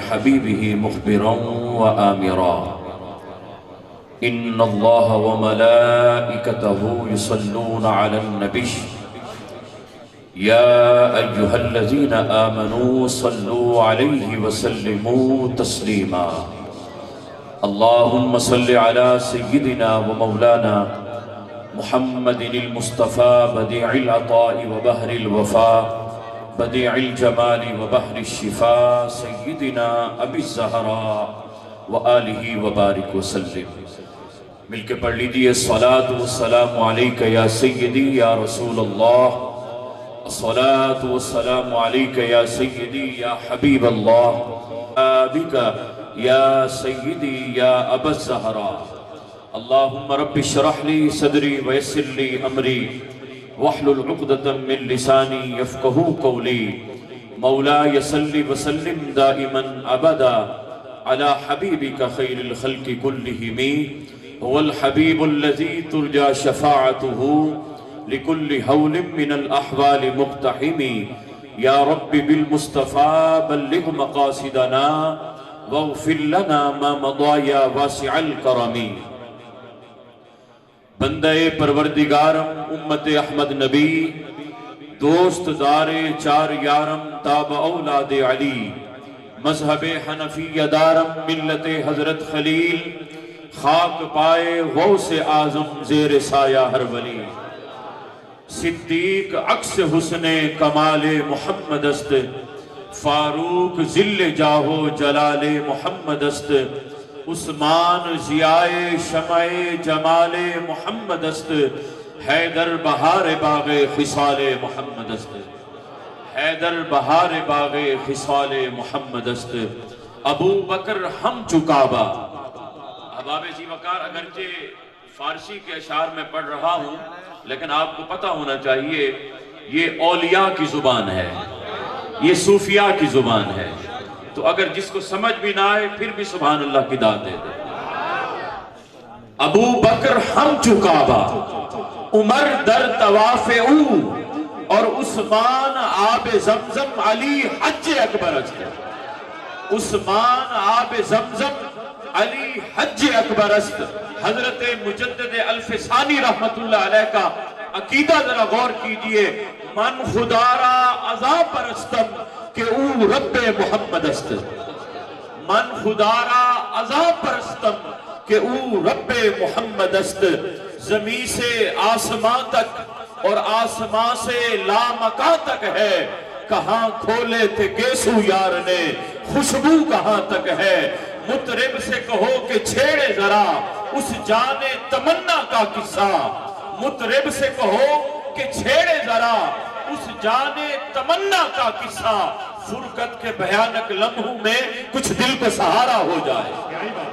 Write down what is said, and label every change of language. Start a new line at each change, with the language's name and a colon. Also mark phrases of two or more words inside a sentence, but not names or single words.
Arabic: حبيبه مخبرا وآمرا إن الله وملائكته يصلون على النبي يا أيها الذين آمنوا صلوا عليه وسلموا تسليما اللهم صل على سيدنا ومولانا محمد المصطفى بديع العطاء وبهر الوفاء بديع الجمال وبحر الشفاء سيدنا أبي الزهراء وآله وبارك وسلم
Urdu: مل کے پڑھ لیجئے
Arabic: الصلاة والسلام علیکہ یا سیدی یا رسول اللہ الصلاة والسلام علیکہ یا سیدی یا حبیب اللہ بکا یا سیدی یا ابا الزہراء اللہم رب اشرح لی صدری ویسر لی امری واحلل عقدۃ من لسانی یفقہوا قولی مولاي صل وسلم دائما ابدا على حبیبک خیر الخلق كلهم هو الحبیب الذي ترجى شفاعته لكل حول من الأحوال مقتحم يا رب بالمصطفى بلغ مقاصدنا واغفر لنا ما مضى يا واسع الكرم
Persian: بندہ پروردگارم امت احمد نبی دوست دار چار یارم تاب اولاد علی مذہب حنفی دارم ملت حضرت خلیل خاک پائے غوث اعظم زیر سایہ ہر ولی صدیق عکس حسن کمال محمد است فاروق ذل جاہو جلال محمد است عثمان ضیاء شمع جمال محمد است حیدر بہار باغ خصال محمد است حیدر بہار باغ خصال محمد است ابو بکر ہم چکابہ احباب ذی وقار
Urdu: اگرچہ فارسی کے اشعار میں پڑھ رہا ہوں لیکن آپ کو پتہ ہونا چاہیے یہ اولیاء کی زبان ہے یہ صوفیاء کی زبان ہے تو اگر جس کو سمجھ بھی نہ آئے پھر بھی سبحان اللہ کی داد دے دے
Persian: ابو بکر ہم چکابہ عمر در طواف او اور عثمان آب زمزم علی حج اکبر است عثمان آب زمزم علی حج اکبر است
Urdu: حضرت مجدد الفسانی رحمت اللہ علیہ کا عقیدہ ذرا غور کیجئے
Persian: من خدا را عذاب پرستم کہ او رب محمد است من خدا را عذاب پرستم کہ او رب محمد است
Urdu: زمین سے آسمان تک اور آسمان سے لامکان تک ہے کہاں کھولے تھے گیسو یار نے خوشبو کہاں تک ہے مطرب سے کہو کہ چھیڑے ذرا اس جان تمنا کا قصہ مطرب سے کہو کہ چھیڑے ذرا اس جان تمنا کا قصہ فرقت کے بھیانک لمحوں میں کچھ دل کو سہارا ہو جائے